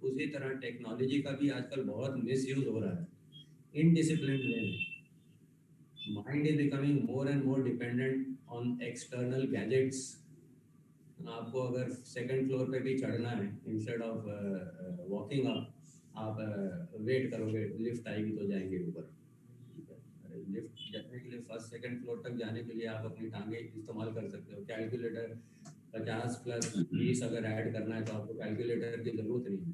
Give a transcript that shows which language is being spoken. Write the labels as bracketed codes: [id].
[hi] उसी तरह टेक्नोलॉजी का भी आजकल बहुत मिसयूज हो रहा है, [en] indisciplined way [hi] में. [en] Mind is becoming more and more dependent on external gadgets. [hi] आपको अगर सेकंड फ्लोर पे भी चढ़ना है, [en] instead of walking up, [hi] आप वेट करोगे, लिफ्ट आएगी तो जाएंगे ऊपर. लिफ्ट जाने के लिए फर्स्ट सेकंड फ्लोर तक जाने के लिए आप अपनी टांगे इस्तेमाल कर सकते हो. कैलकुलेटर 50 प्लस 20 अगर ऐड करना है तो आपको कैलकुलेटर की ज़रूरत नहीं.